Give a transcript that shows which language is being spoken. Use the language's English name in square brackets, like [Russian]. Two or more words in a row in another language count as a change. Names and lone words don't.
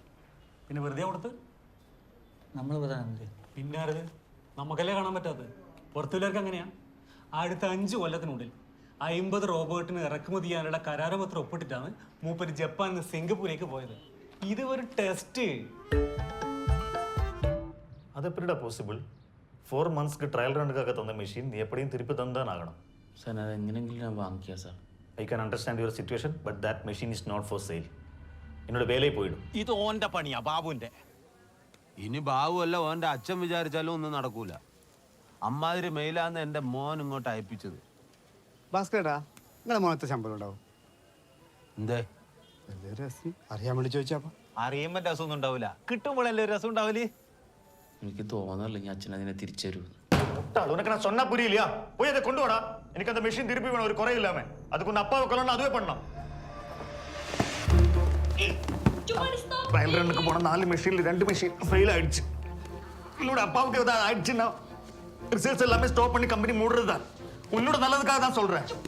[Malayalam] പിന്നെ വെറുതെ കൊടുത്ത് നമ്മൾ പ്രധാനമന്ത്രി പിന്നാരത് നമുക്കല്ലേ കാണാൻ പറ്റാത്തത്? പുറത്തുള്ളവർക്ക് അങ്ങനെയാണ്. അടുത്ത 5 കൊല്ലത്തിനുള്ളിൽ 50 റോബോട്ടിന് ഇറക്കുമതി ചെയ്യാനുള്ള കരാറുപത്രം ഒപ്പിട്ടിട്ടാണ് മൂപ്പര് ജപ്പാനിൽ നിന്ന് സിംഗപ്പൂരേക്ക് പോയത്. ഇത് ഒരു ടെസ്റ്റ്. [Tamil] அது எப்படிடா பாசிபிள்? 4 மந்த்ஸ்க்கு [English] trial run [Tamil] தந்த மிஷின் நீ எப்படியும் திருப்பி தந்தான் ஆகணும். [Malayalam] സാർ അത് എങ്ങനെയെങ്കിലും ഞാൻ വാങ്ങിക്കാം സാർ. [English] I can understand your situation but that machine is not for sale. [Tamil] என்னோட வேலையை போயிடும். [Malayalam] ഇത് ഓന്റെ പണിയാ, ബാബുവിന്റെ. ഇനി ബാബു അല്ല ഓന്റെ അച്ഛൻ വിചാരിച്ചാലും ഒന്നും നടക്കൂല. അമ്മാതിരി മെയിലാന്ന് എന്റെ മോൻ ഇങ്ങോട്ട് അയപ്പിച്ചത്. ഭാസ്കരേട്ടാ, നിങ്ങളെ മോനത്തെ ശമ്പളം ഉണ്ടാവും? എന്തേ രസം അറിയാൻ വേണ്ടി ചോദിച്ചാ. അറിയുമ്പോ രസമൊന്നും ഉണ്ടാവില്ല, കിട്ടുമ്പോഴല്ലേ രസം ഉണ്ടാവില്ലേ? എനിക്ക് തോന്നല്ലെങ്കിൽ അച്ഛൻ അതിനെ തിരിച്ചു തരുമെന്ന്. [Tamil] உனக்கு நான் சொன்னா புரியலையா? போய் அதை கொண்டு வாடா. எனக்கு அந்த மெஷின் திருப்பி வேணும், ஒரு குறை இல்லாம. அதுக்கு உன் அப்பாவை கொல்லணும், அதுவே பண்ணலாம். [English] trial run [Tamil] போன 4 மெஷின்ல 2 மெஷின் ஃபெயில் ஆயிடுச்சு. என்னோட அப்பாவுக்கு ஏதாவது ஆயிடுச்சுன்னா ரிசர்ச் எல்லாமே ஸ்டாப் பண்ணி கம்பெனி மூடுறது தான். உன்னோட நல்லதுக்காக தான் சொல்றேன்.